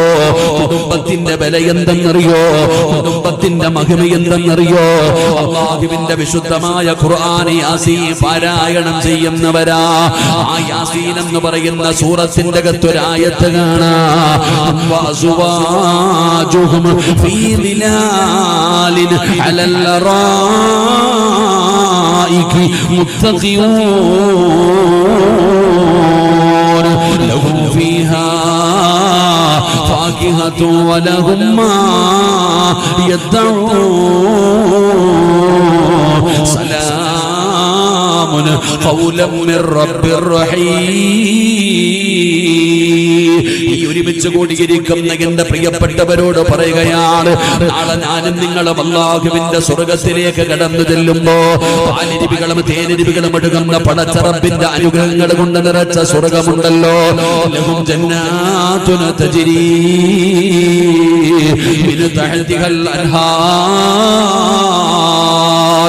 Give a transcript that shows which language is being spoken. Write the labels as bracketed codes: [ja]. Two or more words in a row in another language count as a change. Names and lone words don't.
[ml] കുടുംബത്തിന്റെ വില എന്തെന്നറിയോ? കുടുംബത്തിന്റെ മഹിമ എന്തെന്നറിയോ? അല്ലാഹുവിന്റെ വിശുദ്ധമായ ഖുർആൻ യാസീൻ പാരായണം ചെയ്യുന്നവരാ. ആ യാസീൻ എന്ന് പറയുന്ന സൂറത്തിന്റെ അകത്തൊരായത്ത് കാണാം. [ar] في ظلال على الأرائك متكئون لهم فيها فاكهة ولهم ما يدعون سلام قولا من رب رحيم. [ml] ഈ ഒരുമിച്ച് കൂടിയിരിക്കുന്ന എന്റെ പ്രിയപ്പെട്ടവരോട് പറയുകയാണ്, നാളെ ഞാനും നിങ്ങളും അല്ലാഹുവിന്റെ സ്വർഗത്തിലേക്ക് കടന്നു ചെല്ലുമ്പോ പാലിരിപികളും തേനിരിപികളും ഒഴുകുന്ന പടച്ചറബിന്റെ അനുഗ്രഹങ്ങൾ കൊണ്ട് നിറച്ച സ്വർഗമുണ്ടല്ലോ. [ar] لهم جنات تجري من تحتها الأنهار.